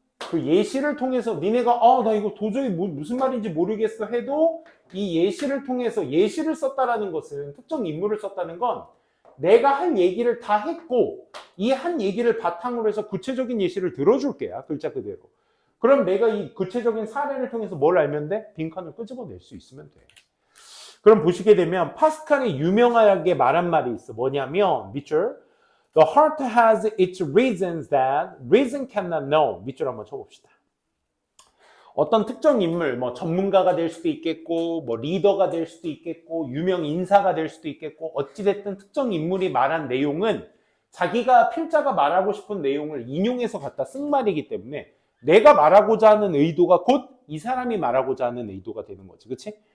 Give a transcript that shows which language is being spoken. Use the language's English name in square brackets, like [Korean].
[Korean] 그 예시를 통해서 니네가 나 이거 도저히 무슨 말인지 모르겠어 해도 이 예시를 통해서 예시를 썼다라는 것은 특정 인물을 썼다는 건 내가 한 얘기를 다 했고 이 한 얘기를 바탕으로 해서 구체적인 예시를 들어줄게요. 글자 그대로. 그럼 내가 이 구체적인 사례를 통해서 뭘 알면 돼? 빈칸을 끄집어낼 수 있으면 돼. 그럼 보시게 되면 파스칼이 유명하게 말한 말이 있어. 뭐냐면 밑줄 [English] The heart has its reasons that reason cannot know. [Korean] 밑줄 한번 쳐봅시다. 어떤 특정 인물, 전문가가 될 수도 있겠고, 리더가 될 수도 있겠고, 유명 인사가 될 수도 있겠고, 어찌됐든 특정 인물이 말한 내용은 자기가 필자가 말하고 싶은 내용을 인용해서 갖다 쓴 말이기 때문에 내가 말하고자 하는 의도가 곧 이 사람이 말하고자 하는 의도가 되는 거지. 그치?